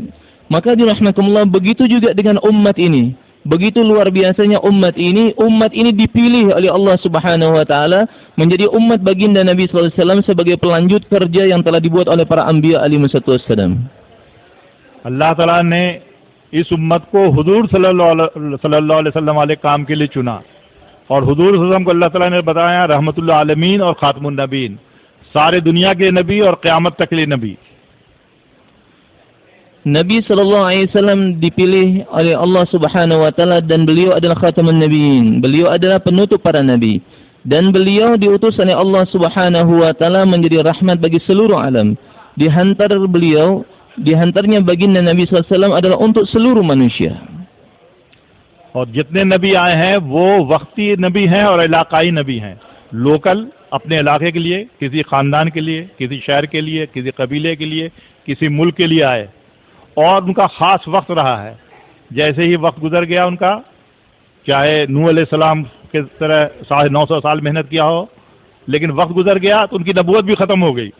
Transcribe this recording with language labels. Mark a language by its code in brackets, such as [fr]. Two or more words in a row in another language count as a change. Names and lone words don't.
[id] Maka dirahmatullah, begitu juga dengan umat ini. Begitu luar biasanya umat ini dipilih oleh Allah [ar] سبحانه وتعالى [id] menjadi umat baginda Nabi [ar] صلى الله عليه وسلم [id] sebagai pelanjut kerja yang telah dibuat oleh para anbiya [ar] عليه السلام. [hi] Allah Taala ने इस उम्मत को हुजूर [ar] صلى الله عليه وسلم [hi] वाले काम के लिए चुना और हुजूर [ar] صلى الله عليه وسلم [hi] को अल्लाह ताला ने बताया [ar] رحمة للعالمين [hi] और [ar] خاتم النبيين, [hi] सारे दुनिया के नबी और क़यामत तक के लिए नबी. [id] Nabi [ar] صلى الله عليه وسلم [id] dipilih oleh Allah [ar] سبحانه وتعالى [id] dan beliau adalah [ar] خاتم النبيين. [id] Beliau adalah penutup para nabi dan beliau diutus oleh Allah [ar] سبحانه وتعالى [id] menjadi rahmat bagi seluruh alam. Dihantarnya baginda Nabi [ar] صلى الله عليه وسلم [id] adalah untuk seluruh manusia. [hi] और जितने नबी आए हैं वो वक्ती नबी हैं और इलाकाई नबी हैं. लोकल अपने इलाके के लिए, किसी खानदान के लिए, किसी शहर के लिए, किसी कबीले के लिए, किसी मुल्क के लिए आए और उनका खास वक्त रहा है. जैसे ही वक्त गुजर गया उनका, चाहे नूह अलैहिस्सलाम के तरह 950 साल मेहनत किया हो, लेकिन वक्त गुजर गया तो उनकी नबूवत भी ख़त्म हो गई.